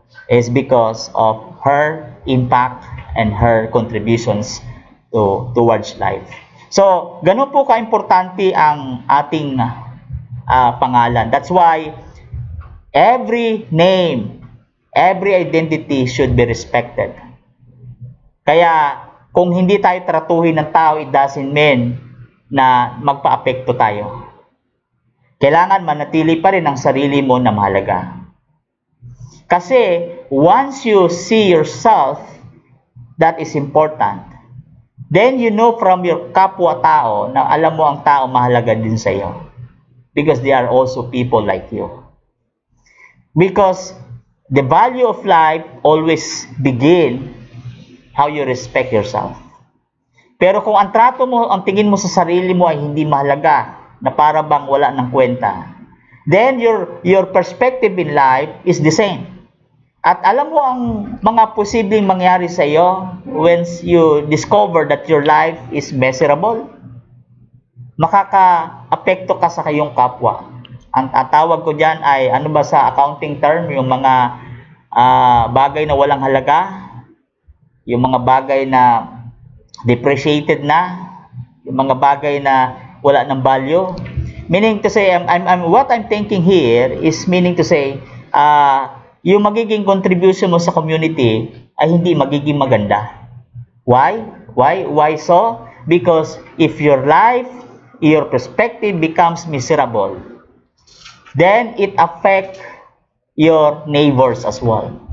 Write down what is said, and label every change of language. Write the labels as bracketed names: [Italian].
[English] Is because of her impact and her contributions towards life. [Filipino] So, ganun po ka-importante ang ating pangalan. [English] That's why every name, every identity should be respected. [Filipino] Kaya, kung hindi tayo tratuhin ng tao, [English] it doesn't mean [Filipino] na magpa-apekto tayo. Kailangan manatili pa rin ang sarili mo na mahalaga. [English] Kasi, once you see yourself, that is important. Then you know from your [Filipino] kapwa-tao na alam mo ang tao mahalaga din sa iyo. [English] Because they are also people like you. Because the value of life always begin how you respect yourself. [Filipino] Pero kung ang trato mo, ang tingin mo sa sarili mo ay hindi mahalaga, na para bang wala ng kwenta, [English] then your perspective in life is the same. [Filipino] At alam mo ang mga posibleng mangyari sa iyo [English] when you discover that your life is miserable. [Filipino] Makaka-apekto ka sa kayong kapwa. Ang tawag ko diyan ay ano ba sa accounting term, yung mga bagay na walang halaga, yung mga bagay na depreciated na, yung mga bagay na wala ng value. [English] Meaning to say, what I'm thinking here is meaning to say, [Filipino] yung magiging contribution mo sa community ay hindi magiging maganda. [English] Why? Why so? Because if your life, your perspective becomes miserable, then it affects your neighbors as well.